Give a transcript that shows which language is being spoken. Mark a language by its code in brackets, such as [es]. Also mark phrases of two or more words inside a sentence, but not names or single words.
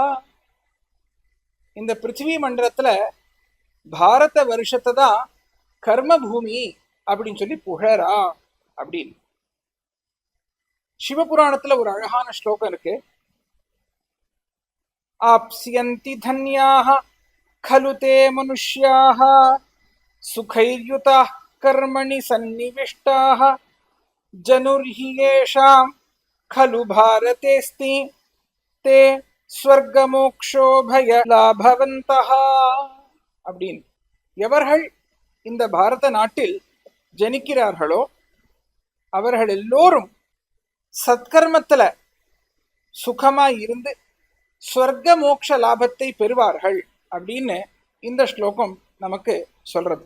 [ta] இந்த பிருத்திவி மண்டலத்துல பாரத வருஷத்தை தான் கர்ம பூமி அப்படின்னு சொல்லி புகழரா அப்படின்னு. சிவபுராணத்துல ஒரு அழகான ஸ்லோகம் இருக்கு. [sa] आप्स्यन्ति धन्याः खलु ते मनुष्याः सुखैर्युताः कर्मणि सन्निविष्टाः जनुर्हि येषां खलु भारतेऽस्ति ते ஸ்வர்கமோக்ஷோபயலாபவந்தஹ அப்படின்னு. [ta] எவர்கள் இந்த பாரத நாட்டில் ஜனிக்கிறார்களோ அவர்கள் எல்லோரும் சத்கர்மத்துல சுகமாய் இருந்து ஸ்வர்க மோக்ஷ லாபத்தை பெறுவார்கள் அப்படின்னு இந்த ஸ்லோகம் நமக்கு சொல்றது.